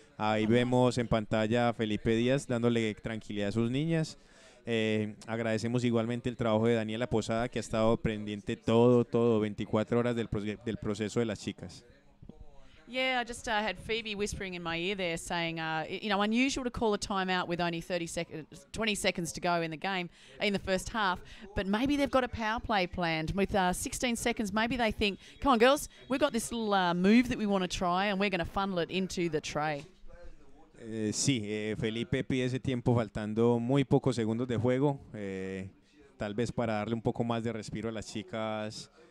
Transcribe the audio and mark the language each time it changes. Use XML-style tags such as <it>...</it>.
<es>Ahí vemos en pantalla a Felipe Díaz dándole tranquilidad a sus niñas. Agradecemos igualmente el trabajo de Daniela Posada que ha estado pendiente todo 24 horas del proceso de las chicas.</es> <en>Yeah, I just had Phoebe whispering in my ear there saying, unusual to call a timeout with only 20 seconds to go in the game, in the first half, but maybe they've got a power play planned. With 16 seconds, maybe they think, come on, girls, we've got this little move that we want to try and we're going to funnel it into the tray.</en> <es>Sí, Felipe pide ese tiempo faltando muy pocos segundos de juego, tal vez para darle un poco más de respiro a las chicas.</es>